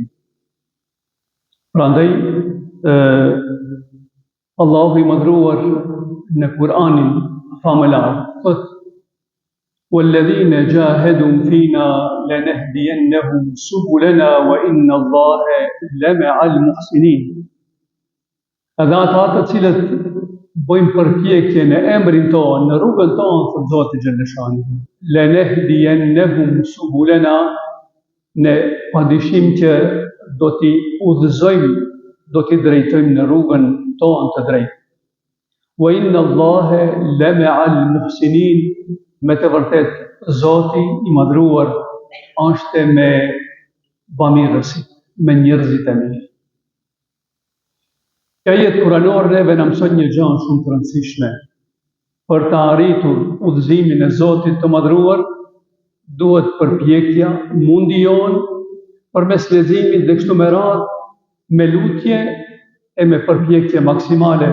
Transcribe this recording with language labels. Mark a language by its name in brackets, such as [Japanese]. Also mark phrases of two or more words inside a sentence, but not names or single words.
[Albanian] Prandaj Allahu i madhruar në Kur'anin famëlar thotë: [Arabic] وَالَّذِينَ جَاهَدُوا فِينَا لَنَهْدِيَنَّهُمْ سُبُلَنَا وَإِنَّ اللَّهَ لَمَعَ الْمُحْسِنِينَ. [Albanian] Edhe ata të cilët bëjmë përpjekje në emrin tonë, në rrugën tonë, thotë Zoti xhaleshanuhu, [Arabic] لَنَهْدِيَنَّهُمْ سُبُلَنَا, [Albanian] ne padyshim që do t'i udhëzojmë, do t'i drejtojmë në rrugën tonë të drejtë. [Arabic] وَإِنَّ اللَّهَ لَمَعَ الْمُحْسِنِينَ. [Albanian] Me të vërtet, Zoti i madhruar është me bamirësit, me njerëzit e mirë. Kjo jetë kuranore neve na mëson një gjë shumë të rëndësishme. Për të arritur udhëzimin e Zotit të madhruar, duhet përpjekja, mundi jonë, përmes leximit dhe kështu me radhë, me lutje e me përpjekje maksimale.